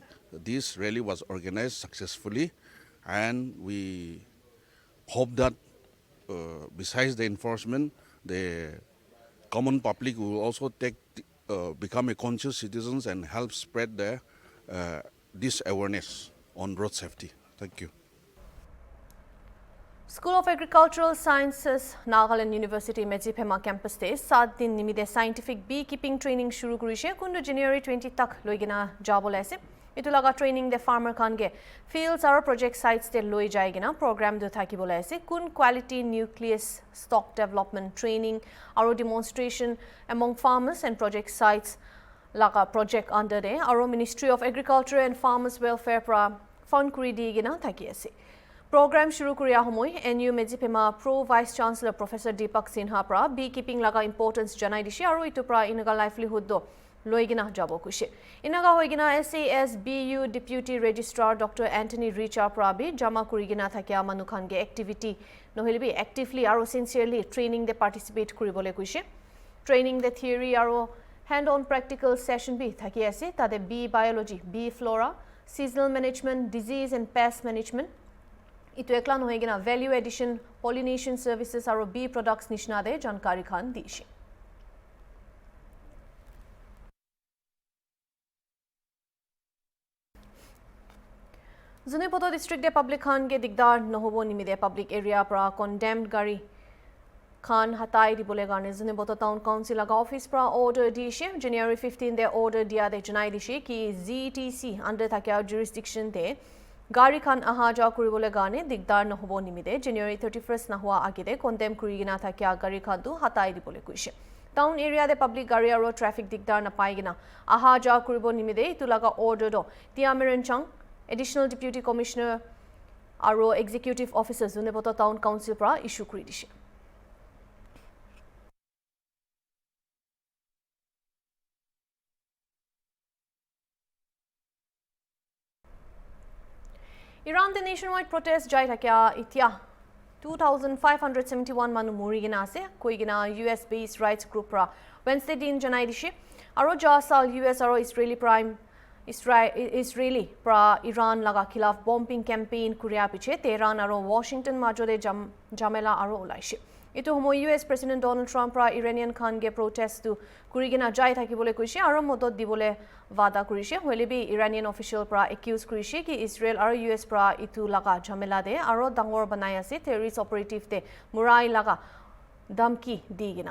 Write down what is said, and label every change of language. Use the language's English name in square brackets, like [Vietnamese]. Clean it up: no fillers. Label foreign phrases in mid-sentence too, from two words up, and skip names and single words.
[English] This rally was organized successfully, and we hope that besides the enforcement, the common public will also become a conscious citizens and help spread this awareness on road safety. Thank you. [Naga Pidgin] School of Agricultural Sciences, Nagaland University, Medziphema campus te 7 din nimide [English] scientific beekeeping training [Naga Pidgin] shuru kurise kundu January 20 tak loigina jabol aise. Itu laga training de farmer khan ge fields aro [English] project sites [Naga Pidgin] te loi jaigina program do thaki bola aise kun [English] quality nucleus stock development training [Naga Pidgin] aro [English] demonstration among farmers and project sites [Naga Pidgin] laga [English] project under [Naga Pidgin] de aro Ministry of Agriculture and Farmers Welfare pra fund kuri digina thaki aise. Program shuru kuriya homoi NU Medziphema Pro Vice Chancellor Professor Deepak Sinha pra beekeeping laga importance janai dishi aro itu pra inaga livelihood do loigina jabo kushe. Inaga hoigina SAS BU Deputy Registrar Dr. Anthony Richa Prabi jama kurigina thakia manukhan ge activity nohilibi actively aro sincerely training de participate kuribole kushe. Training the theory aro [English] hand on practical session [Naga Pidgin] bi thaki ase tade [English] bee biology, bee flora, seasonal management, disease and pest management. [Naga Pidgin] Itu ekla nohegina [English] value addition, pollination services [Naga Pidgin] aro [English] bee products [Naga Pidgin] nishna de jankari khan dishi. Zunipoto district de public khan ge digdar nohobo nimide [English] public area [Naga Pidgin] pra condemned gari khan hatai dibole garne Zunipoto town council aga office pra order dishe January 15 de order dia de janai dishe ki ZTC under thakya jurisdiction de Gari khan aha ja kuribole gane digdar nohobo nimide January 31st na hua agide condemn kurigina thakya gari khan tu hatai dibole kuise. Town area de public gari aro traffic digdar na paigina aha ja kuribo nimide itulaga order do Tiamiran Chang [English] Additional Deputy Commissioner [Naga Pidgin] aro [English] Executive Officer [Naga Pidgin] Zunipoto Town Council pra issue kuri dishe. Iran the [English] nationwide protest [Naga Pidgin] jai thakya itya 2571 manu murigina ase koigina [English] US based rights group [Naga Pidgin] ra Wednesday din janai dishi aro jasal US aro Israeli pra Iran laga khilaf [English] bombing campaign [Naga Pidgin] kuria piche Tehran aro Washington majode jamela aro ulaishi. Itu homo US President Donald Trump ra Iranian khan ge protest tu kurigina jai thakibole kuise aro modot dibole wada kurise hoilebi Iranian official pra accuse kurise ki Israel aro US pra itu laga jhamela de aro dangor banai ase [English] terrorist operative [Naga Pidgin] de murai laga damki digina.